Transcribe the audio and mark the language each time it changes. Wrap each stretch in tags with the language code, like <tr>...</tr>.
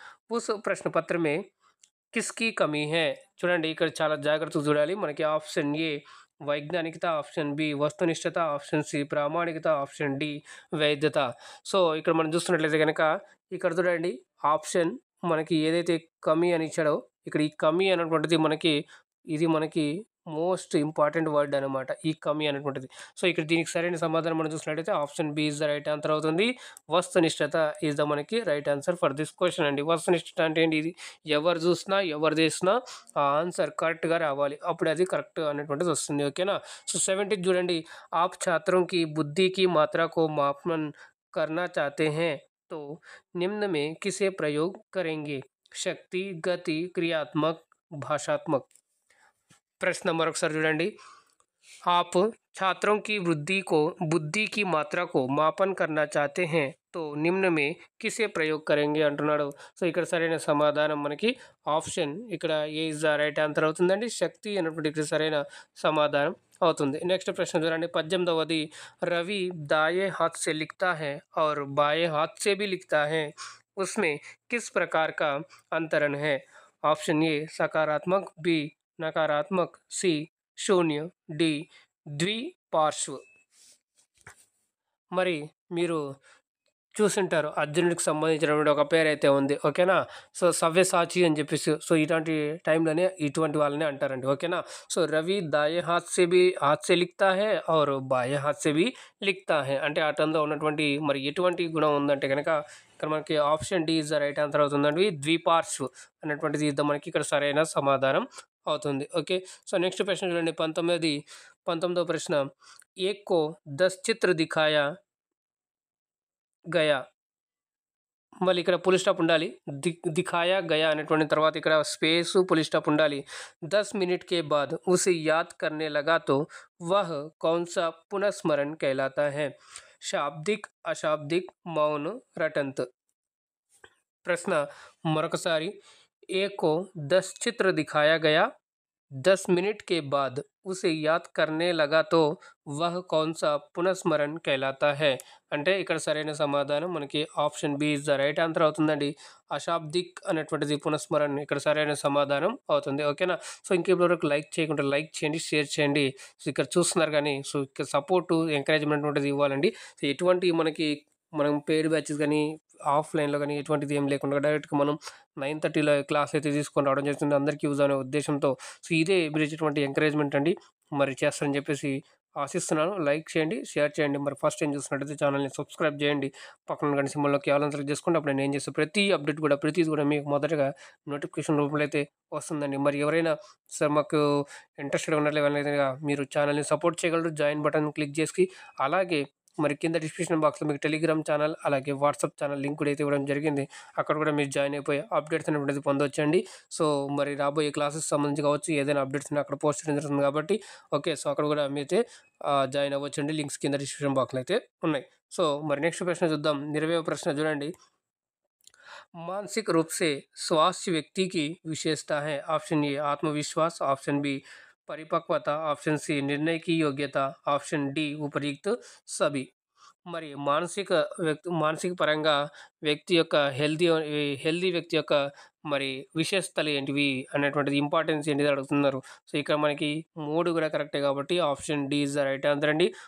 <hi>उस प्रश्न पत्र में किसकी कमी है?</hi> <te>చూడండి ఇక్కడ చాలా జాగ్రత్తగా చూడాలి. మనకి option ఏ వైజ్ఞానికత, option B వస్తునిష్టత, option C ప్రామాణికత, ఆప్షన్ డి వైద్యత. సో, ఇక్కడ మనం చూస్తున్నట్లయితే కనుక ఇక్కడ చూడండి ఆప్షన్ మనకి ఏదైతే కమి అని ఇచ్చాడో ఇక్కడ ఈ కమి అనేటువంటిది మనకి</te> <en>most important word</en> <te>అనమాట ఈ కమి అనేటువంటిది. సో, ఇక్కడ దీనికి సరైన సమాధానం మనం చూసినట్టయితే option B</te> <en>is the right answer</en> <te>అవుతుంది. వస్తునిష్టత ఈస్ ద మనకి</te> <en>right answer for this question</en> <te>అండి. వస్తునిష్టత అంటే ఏంటి? ఇది ఎవరు చూసినా, ఎవరు చేసినా ఆ ఆన్సర్ కరెక్ట్‌గా రావాలి. అప్పుడు అది కరెక్ట్ అనేటువంటిది వస్తుంది. ఓకేనా? సో, 17th చూడండి.</te> <hi>आप छात्रों की बुद्धि की मात्रा को मापन करना चाहते हैं, तो निम्न में किसे प्रयोग करेंगे? शक्ति, गति, क्रियात्मक, भाषात्मक।</hi> <te>प्रश्न मरొకసారి చూడండి.</te> <hi>आप छात्रों की बुद्धि की मात्रा को मापन करना चाहते हैं, तो నిమ్న మే కిసే ప్రయోగ్ కరెంగే</hi> <te>అంటున్నాడు. సో, ఇక్కడ సరైన సమాధానం మనకి ఆప్షన్ ఇక్కడ ఏ</te> <en>is the right answer</en> <te>అవుతుందండి. శక్తి అనేటువంటి ఇక్కడ సరైన సమాధానం అవుతుంది. నెక్స్ట్ ప్రశ్న చూడండి. 18వది.</te> <hi>రవి दाएं हाथ से लिखता है और बाएं हाथ से भी लिखता है, उसमें किस प्रकार का अंतरण है? ऑप्शन ए सकारात्मक, बी नकारात्मक, सी शून्य, डी ద్విపార్శ్వ.</hi> <te>మరి మీరు చూసుంటారు. అర్జునుడికి సంబంధించినటువంటి ఒక పేరైతే ఉంది. ఓకేనా? సో, సవ్యసాచి అని చెప్పేసి సో, ఇలాంటి టైంలోనే ఇటువంటి వాళ్ళని అంటారండి. ఓకేనా? సో,</te> <hi>రవి దాయే హాత్ సే లిఖతా హై</hi> <te>ఔర్ బాయే హాత్ సే భీ లిఖతా హై అంటే అతనిలో ఉన్నటువంటి మరి ఎటువంటి గుణం ఉందంటే గనక ఇక్కడ మనకి option D</te> <en>is the right answer</en> <te>అవుతుందండి. ద్విపార్శ్వ అనేటువంటిది మనకి ఇక్కడ సరైన సమాధానం అవుతుంది. ఓకే. సో, నెక్స్ట్ ప్రశ్న చూడండి. 19వ ప్రశ్న.</te> <hi>ఏక్ కో 10 చిత్ర దిఖాయా గయా.</hi> <te>మళ్ళీ ఇక్కడ ఫుల్ స్టాప్ ఉండాలి.</te> <hi>దిఖాయా గయా</hi> <te>అనేటువంటి తర్వాత ఇక్కడ స్పేస్ ఫుల్ స్టాప్ ఉండాలి.</te> <hi>10 मिनट के बाद उसे याद करने लगा तो वह कौन सा पुनस्मरण कहलाता है? शाब्दिक, अशाब्दिक, मौन, रटंत. प्रश्न मरొకసారి. एक को 10 चित्र दिखाया गया, 10 मिनट के बाद उसे याद करने लगा तो वह कौन सा పునఃస్మరణ कहलाता है</hi> <te>అంటే ఇక్కడ సరైన సమాధానం మనకి option B is the right answer అవుతుందండి. అశాబ్దిక్ అనేటువంటిది పునఃస్మరణ ఇక్కడ సరైన సమాధానం అవుతుంది. ఓకేనా? సో, ఇంకెప్పటివరకు లైక్ చేయకుండా లైక్ చేయండి, షేర్ చేయండి. సో, ఇక్కడ చూస్తున్నారు కానీ సో, ఇక్కడ సపోర్టు ఎంకరేజ్మెంట్ అనేటువంటిది ఇవ్వాలండి. సో, ఎటువంటి మనం పెయిడ్ బ్యాచెస్ కానీ ఆఫ్లైన్లో కానీ ఎటువంటిది ఏం లేకుండా డైరెక్ట్గా మనం 9:30లో క్లాస్ అయితే తీసుకొని రావడం జరుగుతుంది. అందరికీ యూజ్ అనే ఉద్దేశంతో. సో, ఇదే మీరు ఇచ్చేటువంటి ఎంకరేజ్మెంట్ అండి. మరి చేస్తారని చెప్పేసి ఆశిస్తున్నాను. లైక్ చేయండి, షేర్ చేయండి. మరి ఫస్ట్ టైం చూస్తున్నట్టయితే ఛానల్ని సబ్స్క్రైబ్ చేయండి. పక్కన గంట సింబల్‌లోకి ఆల్ అని సెలెక్ట్ చేసుకోండి. అప్పుడు నేను చేసే ప్రతి అప్డేట్ కూడా ప్రతిది కూడా మీకు మొదటగా నోటిఫికేషన్ రూపంలో అయితే వస్తుందండి. మరి ఎవరైనా సార్ మాకు ఇంట్రెస్టెడ్‌గా ఉన్నట్లయితే మీరు ఛానల్ని సపోర్ట్ చేయగలరు. జాయిన్ బటన్ క్లిక్ చేసి అలాగే మరి కింద డిస్క్రిప్షన్ బాక్స్‌లో మీకు టెలిగ్రామ్ ఛానల్ అలాగే వాట్సాప్ ఛానల్ లింక్ కూడా అయితే ఇవ్వడం జరిగింది. అక్కడ కూడా మీరు జాయిన్ అయిపోయి అప్డేట్స్ అనేటువంటిది పొందొచ్చండి. సో, మరి రాబోయే క్లాసెస్ సంబంధించి కావచ్చు ఏదైనా అప్డేట్స్ ఉన్నా అక్కడ పోస్ట్ చేయడం జరుగుతుంది కాబట్టి ఓకే. సో, అక్కడ కూడా మీరైతే జాయిన్ అవ్వచ్చండి. లింక్స్ కింద డిస్క్రిప్షన్ బాక్స్‌లో అయితే ఉన్నాయి. సో, మరి నెక్స్ట్ ప్రశ్న చూద్దాం. 20వ ప్రశ్న చూడండి.</te> <hi>मानसिक रूप से स्वास्थ्य व्यक्ति की विशेषता है? ऑप्शन ए आत्मविश्वास, ऑप्शन बी परिपक्वता, ऑप्शन सी निर्णय की योग्यता, ऑप्शन डी उपयुक्त सभी.</hi> <te>మరి మానసిక పరంగా వ్యక్తి యొక్క హెల్తీ వ్యక్తి యొక్క మరి విశేషతలు ఏంటివి అనేటువంటిది ఇంపార్టెన్స్ ఏంటిది అడుగుతున్నారు. సో, ఇక్కడ మనకి 3 కూడా కరెక్టే కాబట్టి option D</te> <en>is the right answer</en> <te>అండి.</te>